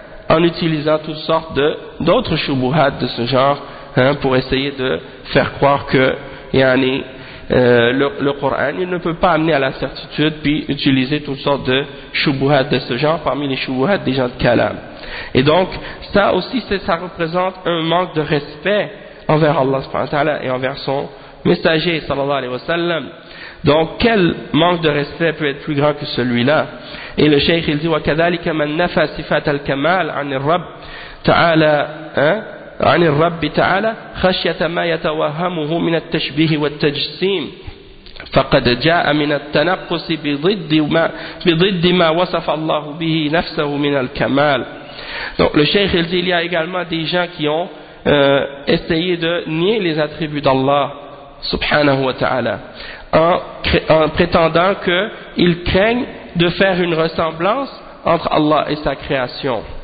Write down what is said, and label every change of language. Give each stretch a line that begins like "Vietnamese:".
French: en utilisant toutes sortes de d'autres choubouhats de ce genre hein, pour essayer de faire croire que yani, le Coran il ne peut pas amener à la certitude puis utiliser toutes sortes de choubouhats de ce genre parmi les choubouhats des gens de Kalam. Et donc ça aussi c'est, ça représente un manque de respect envers Allah subhanahu wa ta'ala et envers son messager sallallahu alayhi wa sallam. Donc quel manque de respect peut être plus grand que celui-là? Et le cheikh il dit
Arabic: wa kadhalika man nafa sifat al-kamal 'an ar-rabb ta'ala عن الرب تعالى خشية ما يتوهمه من التشبيه والتجسيم فقد جاء من التنقص بضد ما وصف الله به نفسه من الكمال.
French: Donc le cheikh il dit il y a également des gens qui ont essayé de nier les attributs d'Allah subhanahu wa ta'ala en prétendant qu'ils craignent de faire une ressemblance entre Allah et sa création.